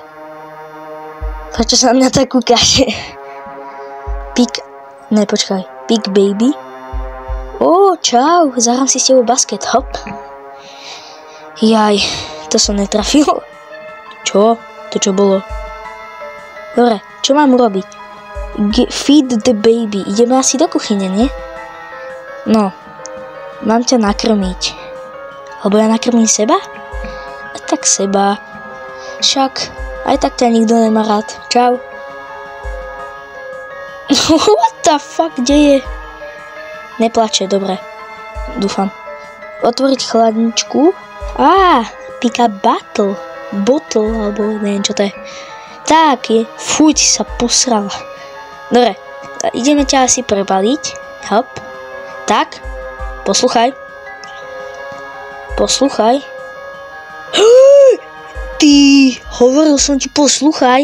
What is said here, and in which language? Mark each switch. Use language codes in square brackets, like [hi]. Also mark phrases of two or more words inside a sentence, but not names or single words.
[sk] Prečo sa na mňa tak kúkáš? Big Baby. Čau, zahrám si s tebou basket, hop. Jaj, to som netrafil. Čo? To čo bolo? Dobre, čo mám urobiť? [en] Feed the baby. [sk] Ideme asi do kuchyne, nie? No, mám ťa nakrmiť. Alebo ja nakrmím seba? A tak seba. Však, aj tak ťa nikto nemá rád. Čau. [en] What the fuck, [sk] kde je? Neplače, dobre. Dúfam. Otvoriť chladničku. [en] Pick up bottle, [sk] alebo neviem čo to je. Tak je. Fuj, sa posrala. Dobre, ideme ťa asi prebaliť. Hop. Tak, posluchaj. Ty, hovoril som ti posluchaj.